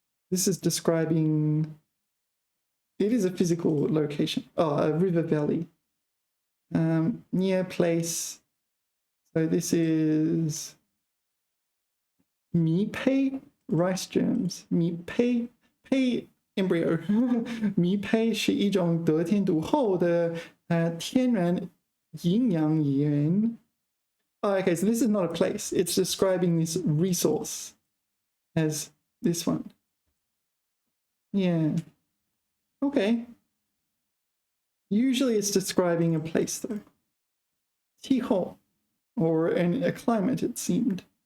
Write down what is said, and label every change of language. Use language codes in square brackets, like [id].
[en] This is describing, it is a physical location. Oh, a river valley. Near place. So this is 迷胚 rice germs. 迷胚 胚 embryo. [zh] 迷胚是一种得天独厚的天然营养源. [en] Oh, okay, so this is not a place. It's describing this resource as this one. Yeah. Okay. Usually it's describing a place though. 气候, or a climate, it seemed.